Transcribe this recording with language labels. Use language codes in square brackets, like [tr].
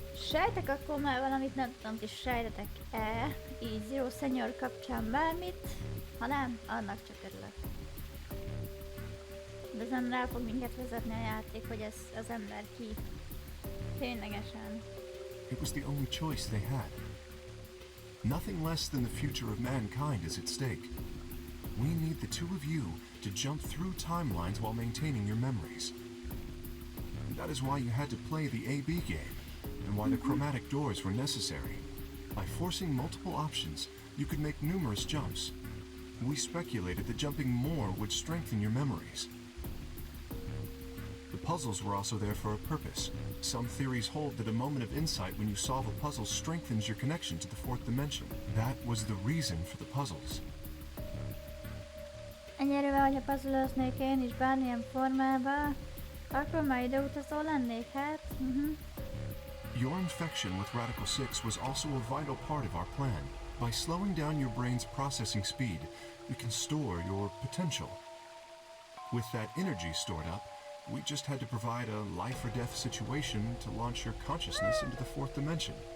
[hu] Sejtek akkor már valamit, nem tudom, hogy sejtetek-e, így Zero Senior kapcsán bármit, ha nem, annak csak örülök. De ezen rá fog minket vezetni a játék, hogy ez az ember ki. Ténylegesen. [en] It was the only choice they had. Nothing less than the future of mankind is at stake. We need the two of you to jump through timelines while maintaining your memories. And that is why you had to play the AB game, and why the chromatic doors were necessary. By forcing multiple options, you could make numerous jumps. We speculated that jumping more would strengthen your memories. The puzzles were also there for a purpose. Some theories hold that a moment of insight when you solve a puzzle strengthens your connection to the fourth dimension. That was the reason for the puzzles. [hu] Ennyire, hogyha puzzle-öznék én is bármilyen formában, akkor már ideutazó lennék, hát. [en] Your infection with Radical 6 was also a vital part of our plan. By slowing down your brain's processing speed, we can store your potential. With that energy stored up, we just had to provide a life or death situation to launch your consciousness into the fourth dimension.